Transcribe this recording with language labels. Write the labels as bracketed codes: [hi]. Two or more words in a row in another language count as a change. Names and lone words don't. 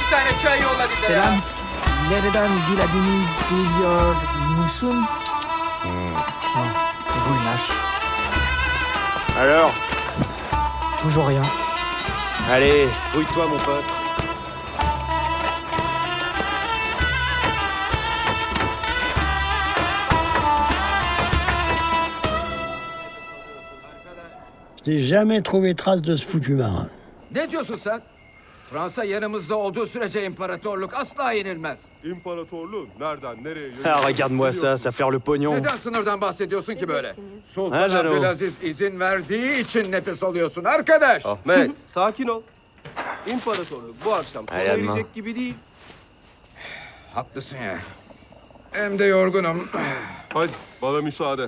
[tr] Selam. Nereden geldiğini biliyor musun? Tegoulash. [fr] Alors? Toujours rien. Allez, brouille-toi, mon pote. Je n'ai jamais trouvé trace de ce foutu marin. [tr] Ne diyorsun sen? Fransa yanımızda olduğu sürece imparatorluk asla yenilmez. İmparatorluğun nereden nereye [fr] Ah, regarde-moi ça, ça flaire le pognon. [tr] Neden sınırdan bahsediyorsun ki böyle? Ha, Sultan canım. Abdülaziz izin verdiği için nefes alıyorsun arkadaş. Ahmet, sakin ol. İmparatorluk bu akşam sona erecek gibi değil. Haklısın ya. Hem de yorgunum. Hadi, bana müsaade.